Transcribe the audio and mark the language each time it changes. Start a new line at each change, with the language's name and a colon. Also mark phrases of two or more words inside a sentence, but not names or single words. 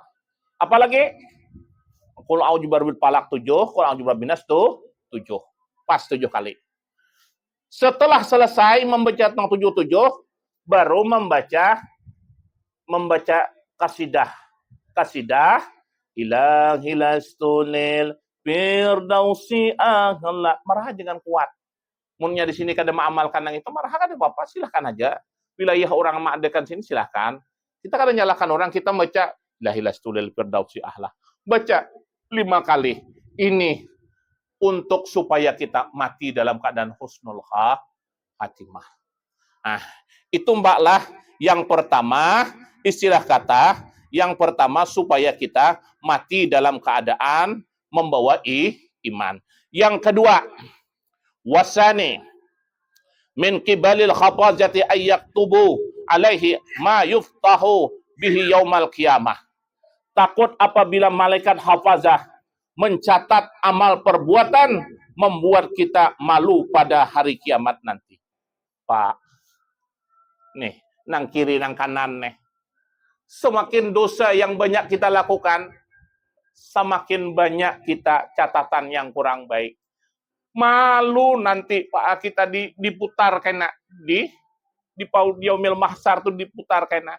Indonesian: Apalagi Qul A'udzu Birabbil Falaq 7, Qul A'udzu Birabbin Nas 7. Pas 7 kali. Setelah selesai membaca 77 baru membaca kasidah. Kasidah
Arabic: إلهي لست للفردوس أهلا.
Indonesian: Marah jangan kuat.
Banjar: Munnya di sini kada mengamalkan yang itu, marah kada apa-apa, silahkan aja.
Indonesian: Wilayah orang mengadakan sini silahkan.
Banjar: Kita kada nyalakan orang, kita baca
Arabic: إلهي لست للفردوس أهلا.
Indonesian: Baca 5 kali. Ini untuk supaya kita mati dalam keadaan
Arabic: حسن الخاتمة.
Indonesian: Nah, itu mbaklah yang pertama, istilah kata yang pertama supaya kita mati dalam keadaan membawa iman. Yang kedua,
Arabic: والثاني من قبل الحفظة أن يكتب عليه ما يفتح به يوم القيامة.
Indonesian: Takut apabila malaikat hafazah mencatat amal perbuatan membuat kita malu pada hari kiamat nanti. Pak, nih,
Banjar: nang kiri nang kanan nih.
Indonesian: Semakin dosa yang banyak kita lakukan, semakin banyak kita catatan yang kurang baik. Malu nanti Pak kita diputar kena di
Arabic: يوم المحشر
Indonesian: tuh diputar kena.